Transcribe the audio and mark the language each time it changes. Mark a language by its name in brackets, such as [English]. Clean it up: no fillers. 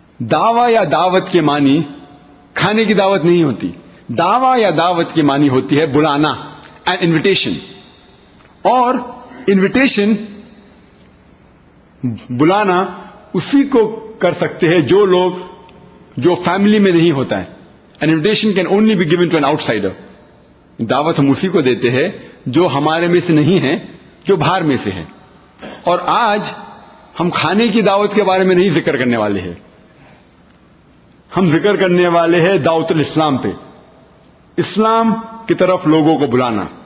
[Urdu] دعویٰ یا دعوت کے معنی کھانے کی دعوت نہیں ہوتی. دعویٰ یا دعوت کی معنی ہوتی ہے بلانا، [English] an invitation. [Urdu] اور انویٹیشن بلانا اسی کو کر سکتے ہیں جو لوگ جو فیملی میں نہیں ہوتا ہے. [English] An invitation can only be given to an outsider. [Urdu] دعوت ہم اسی کو دیتے ہیں جو ہمارے میں سے نہیں ہے، جو باہر میں سے ہے. اور آج ہم کھانے کی دعوت کے بارے میں نہیں ذکر کرنے والے ہیں، ہم ذکر کرنے والے ہیں دعوت الاسلام پہ، اسلام کی طرف لوگوں کو بلانا.